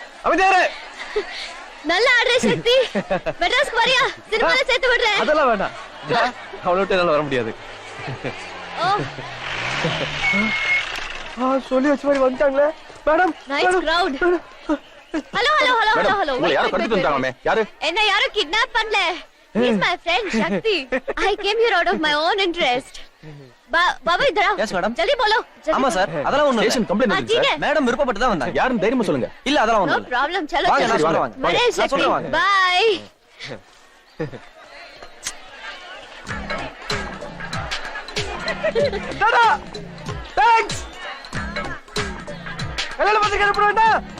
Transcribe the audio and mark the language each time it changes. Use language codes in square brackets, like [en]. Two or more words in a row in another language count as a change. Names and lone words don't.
[ta] நல்ல ஆடுற சக்தி மெட்ராஸ்க்கு வரியா சினிமால சேர்த்து விடுறேன் அதெல்லாம் வேண்டாம் அவளை விட்டு என்னால வர முடியாது. சொல்லி வச்ச மாதிரி வந்துட்டாங்களே மேடம். [en] Nice crowd. Hello hello hello hello hello. [ta] உங்களை யாரோ கடத்திட்டு வந்தாங்கமே. யாரு? என்ன யாரும் கிட்னாப் பண்ணல. [en] He is my friend Shakti. I came here out of my own interest. [hi] बाबा इधर आओ. [en] Yes madam. [hi] जल्दी बोलो. [ta] ஆமா சார், அதெல்லாம் ஒண்ணு [en] Station complaint [hi] ठीक [ta] வந்துச்சு [hi] है. [ta] சார். மேடம் விருப்பப்பட்டு தான் வந்தாங்க. யாரும் தைரியமா சொல்லுங்க. இல்ல அதெல்லாம் [en] No [ta] ஒண்ணு இல்ல. [en] problem. चलो [ta] வாங்க, [hi] चलो. [ta] நான் சொல்றேன் வாங்க. [en] Bye [ta] நான் Shakti. சொல்றேன் வாங்க. [en] Bye. [ta] டாடா. தேங்க்ஸ். கல்யாண பத்திரிக்கை அனுப்ப வேண்டாம்.